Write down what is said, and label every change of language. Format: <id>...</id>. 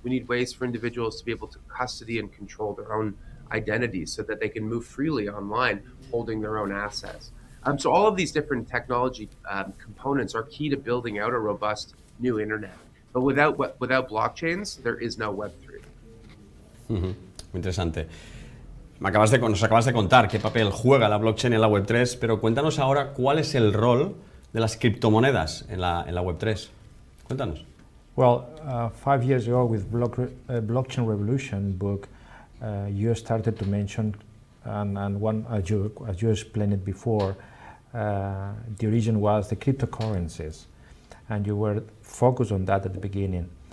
<en>We need ways for individuals to be able to custody and control their own identities so that they can move freely online holding their own assets. So all of these different technology components are key to building out a robust new internet. But without blockchains, there is no Web3.</en> <es>Muy interesante. Nos acabas de contar qué papel juega la blockchain en la Web3, pero cuéntanos ahora cuál es el rol de las criptomonedas en la Web3. Cuéntanos.</es> <en>Well, 5 years ago with Blockchain Revolution book, you started to mention, and one as you explained it before, the origin was the cryptocurrencies, and you were focused on that at the beginning.</en>